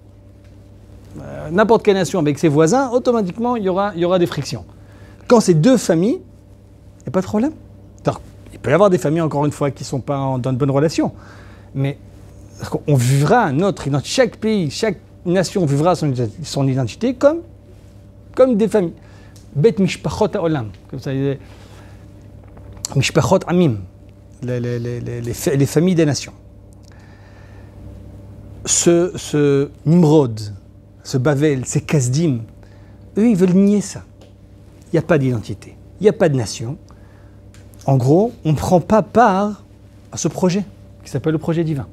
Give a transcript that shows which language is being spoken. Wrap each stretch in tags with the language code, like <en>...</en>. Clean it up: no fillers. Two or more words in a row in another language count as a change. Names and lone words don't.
<fr>N'importe quelle nation avec ses voisins, automatiquement il y aura des frictions. Quand c'est deux familles, il n'y a pas de problème. Alors, il peut y avoir des familles, encore une fois, qui ne sont pas dans de bonnes relations. Mais on vivra notre identité. Chaque pays, chaque nation vivra son identité comme des familles.</fr> <he>בית משפחות העולם,</he> <fr>comme ça disait.</fr> <he>משפחות עמים,</he> <fr>les familles des nations. Ce Nimrod, ce Bavel, ces Kasdim, eux, ils veulent nier ça. Il n'y a pas d'identité, il n'y a pas de nation. En gros, on ne prend pas part à ce projet qui s'appelle le projet divin.</fr>